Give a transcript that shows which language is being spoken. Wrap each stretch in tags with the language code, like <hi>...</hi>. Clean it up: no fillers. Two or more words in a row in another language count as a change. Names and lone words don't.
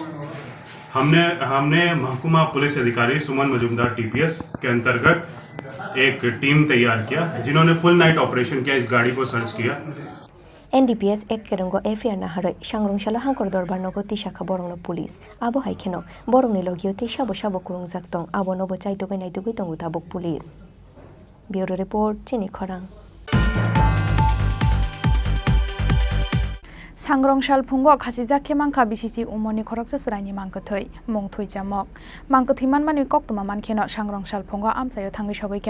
<hi>हमने महकुमा पुलिस अधिकारी सुमन मजुमदार TPS के अंतर्गत एक टीम तैयार किया जिन्होंने</hi> <en>full night operation</en> <hi>किया इस गाड़ी को सर्च किया</hi> <trp>NDPS ek kerongo FIR na haroi sangrong shala hangkor dorbar nogoti shakha borongno police abo haikeno borongni logioti shabo shabo kurung jaktong abo nobo chaitogoi naitogoi tongo tabuk police Bureau report Chini Khorang Sangrong salphungo khasija khemangkha bisisi umoni khoroksa sraini mangkothoi mongthoi jamok mangkothiman mani koktoma mankheno sangrong salphungo amsayo thangi sogoikya</trp>